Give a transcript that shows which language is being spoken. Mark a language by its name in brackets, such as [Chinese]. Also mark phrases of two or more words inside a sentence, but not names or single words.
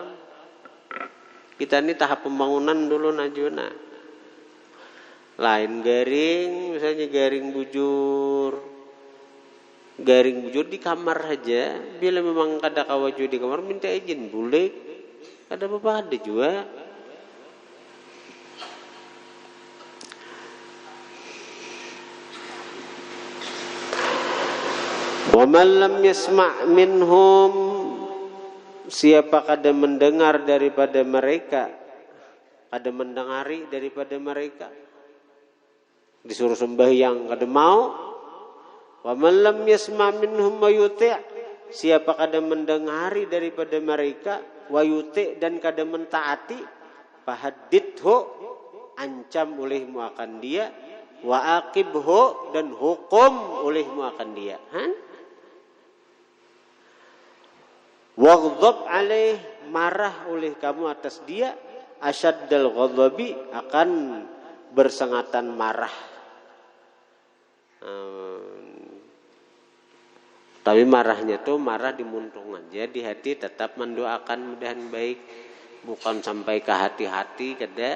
[Banjar] Kita ini tahap pembangunan dulu najuna. Lain garing, misalnya garing bujur di kamar aja. Bila memang kada kawaju di kamar minta izin boleh. Ada apa ada juga. [Arabic] ومن لم يسمع منهم, [Banjar] siapa kada mendengar daripada mereka, kada mendengari daripada mereka, disuruh sembahyang kada mau. [Arabic] ومن لم يسمع منهم ويطع', [Banjar] siapa kada mendengari daripada mereka, [Arabic] ويطع' [Banjar] dan kada mentaati, fahaddidhu, ancam olehmu akan dia, [Arabic] وعاقبه [Banjar] dan hukum olehmu akan dia. [Arabic] واغضب عليه, [Banjar] marah oleh kamu atas dia, [Arabic] أشد الغضب, [Banjar] akan bersengatan marah. Tapi marahnya tuh marah dimuntung aja, di hati tetap mendoakan mudahan baik, bukan sampai ke hati-hati kada.